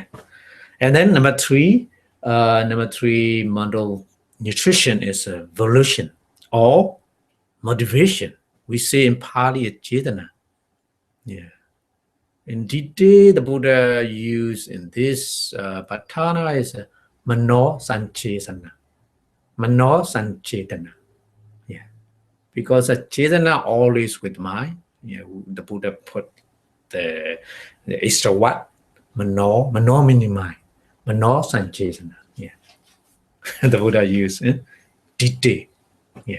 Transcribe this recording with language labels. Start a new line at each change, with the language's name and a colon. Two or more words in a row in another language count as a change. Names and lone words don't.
English: And then number 3 model nutrition is volition or motivation. We say in Pali, Chetana. Yeah. In detail, the Buddha used in this patthana is
Pali: mano sanchetana. Mano sanchetana.
English: Yeah. Because chetana always with mind. Yeah. The Buddha put the extra what? Mano meaning mind.
Pali: Mano Sanchesana.
English: Yeah. The Buddha used detail. Yeah.